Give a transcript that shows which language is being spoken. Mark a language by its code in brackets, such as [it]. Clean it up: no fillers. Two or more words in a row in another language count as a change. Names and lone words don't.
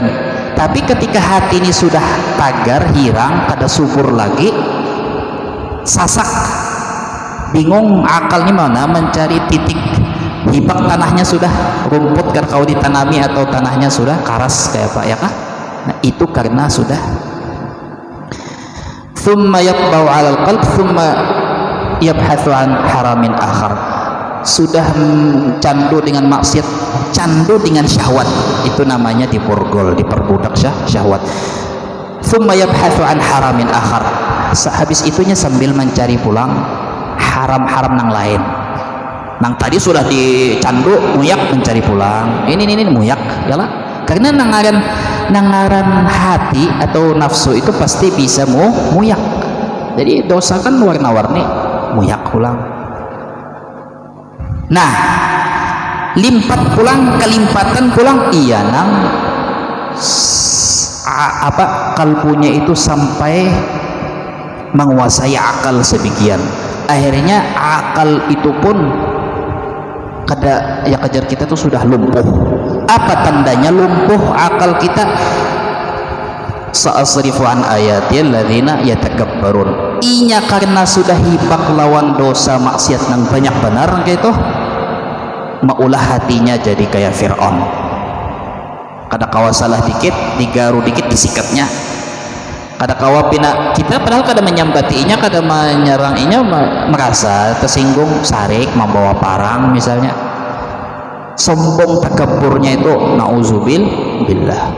[bjn] Tapi ketika hati ini sudah tagar, hirang, kada subur lagi, sasak, bingung akalnya mana mencari titik hibak, tanahnya sudah rumput kau ditanami atau tanahnya sudah karas kayak apa ya kah. Nah itu karena sudah [ar] thumma yatba'u 'alal qalb thumma yabhathu an haramin akhar, [bjn] sudah candu dengan maksiat, candu dengan syahwat, itu namanya diborgol, diperbudak syahwat. [ar] Thumma yabhathu an haramin akhar, [bjn] habis itunya sambil mencari pulang haram-haram nang lain. Nang tadi sudah dicandu muyak, mencari pulang ini muyak yalah, karena nangaran hati atau nafsu itu pasti bisa muyak. Jadi dosa kan warna-warni, muyak pulang. Nah limpat pulang, kelimpatan pulang, iya nang kalbunya itu sampai menguasai akal sebagian, akhirnya akal itu pun kada ya kejar kita tuh sudah lumpuh. Apa tandanya lumpuh akal kita? [ar] Sa'asrifu an ayatil ladzina yatakabbarun, [bjn] inya karena sudah hibak lawan dosa maksiat nang banyak benar kayak itu, maulah hatinya jadi kayak Fir'aun, kada kawa salah dikit digaru dikit disikatnya, kada kawa pina kita padahal kada menyambatinya, kada menyeranginya, merasa tersinggung, sarik membawa parang misalnya, sombong takaburnya itu nauzubillah.